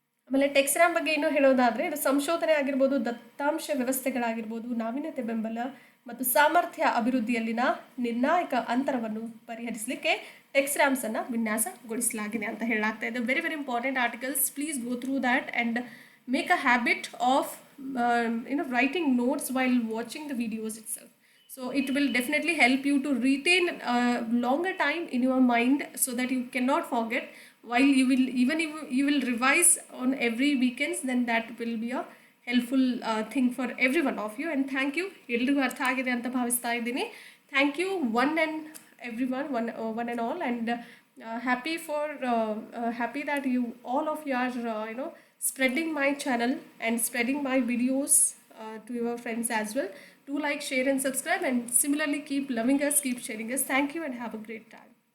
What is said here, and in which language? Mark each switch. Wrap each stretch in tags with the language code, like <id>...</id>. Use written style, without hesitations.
<kn>ಆಮೇಲೆ ಟೆಕ್ಸ್ಟ್ರಾಮ್ ಬಗ್ಗೆ ಇನ್ನೂ ಹೇಳೋದಾದರೆ, ಇದು ಸಂಶೋಧನೆ ಆಗಿರ್ಬೋದು, ದತ್ತಾಂಶ ವ್ಯವಸ್ಥೆಗಳಾಗಿರ್ಬೋದು, ನಾವೀನ್ಯತೆ ಬೆಂಬಲ ಮತ್ತು ಸಾಮರ್ಥ್ಯ ಅಭಿವೃದ್ಧಿಯಲ್ಲಿನ ನಿರ್ಣಾಯಕ ಅಂತರವನ್ನು ಪರಿಹರಿಸಲಿಕ್ಕೆ ಟೆಕ್ಸ್ಟ್ರಾಮ್ಸನ್ನು ವಿನ್ಯಾಸಗೊಳಿಸಲಾಗಿದೆ ಅಂತ ಹೇಳಲಾಗ್ತಾ ಇದೆ.</kn> <en>Very very important articles. Please go through that and make a habit of writing notes while watching the videos itself. So it will definitely help you to retain longer time in your mind so that you cannot forget. While you will, even if you will revise on every weekends, then that will be a helpful thing for every one of you. And thank you,</en> <kn>ಎಲ್ರಿಗೂ ಅರ್ಥ ಆಗಿದೆ ಅಂತ ಭಾವಿಸ್ತಾ ಇದ್ದೀನಿ.</kn> <en>Thank you one and everyone, one and all, and happy that you all of you are spreading my channel and spreading my videos to your friends as well. Do like, share and subscribe, and similarly keep loving us, keep sharing us. Thank you and have a great time.</en>